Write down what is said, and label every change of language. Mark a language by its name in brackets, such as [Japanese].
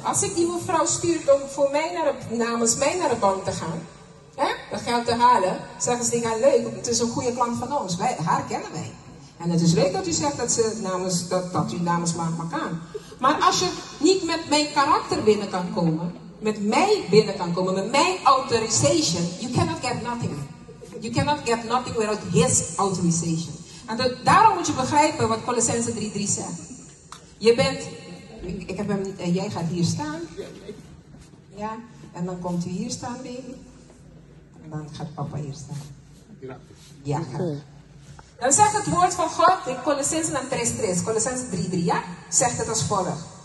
[Dutch] Als ik die mevrouw stuur om voor mij namens mij naar de bank te gaan, dat geld te halen, zeggen ze tegen haar, leuk, het is een goede klant van ons, haar kennen wij. En het is leuk dat u zegt dat u namens mag aan. Maar als je niet met mijn karakter binnen kan komen, met mij binnen kan komen, met mijn [English] authorization, you cannot get nothing. You cannot get nothing without his authorization. [Dutch] En daarom moet je begrijpen wat Colossenzen 3:3 zegt. Je bent, ik heb hem niet, jij gaat hier staan. Ja, en dan komt u hier staan, baby. En dan gaat papa hier staan. Ja, dan zegt het woord van God in Colossenzen 3:3, Colossenzen 3:3, ja? Zegt het als volgt.